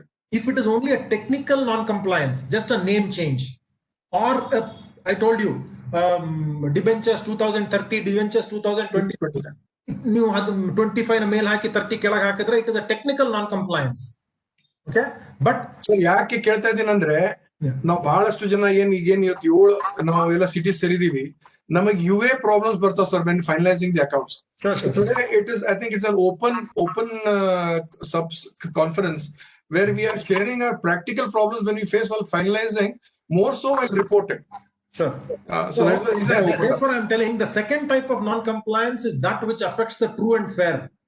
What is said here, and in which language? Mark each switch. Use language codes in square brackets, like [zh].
[en] If it is only a technical non-compliance, just a name change, or I told you, debentures 2030, debentures 2020, [kn] new 25 mail haki 30 kelag hakidre, [en] it is a technical non-compliance. Okay, but [kn] sir, ಯಾಕೆ ಕೇಳ್ತಾ ಇದ್ದೀನಿ ಅಂದ್ರೆ ನಾವು ಬಹಳಷ್ಟು ಜನ ಈಗೇನ್ ಇವತ್ತು 7 ನಾವೆಲ್ಲ ಸಿಟಿ ಸೇರಿದೀವಿ, ನಮಗೆ UA ಪ್ರಾಬ್ಲಮ್ಸ್ ಬರ್ತಾವ sir [en] when finalizing the accounts. Today it is, I think it's an open sub conference where we are sharing our practical problems when we face while finalizing, more so while reporting. Sure. So that's the reason. Therefore, I'm telling the second type of non-compliance is that which affects the true and fair.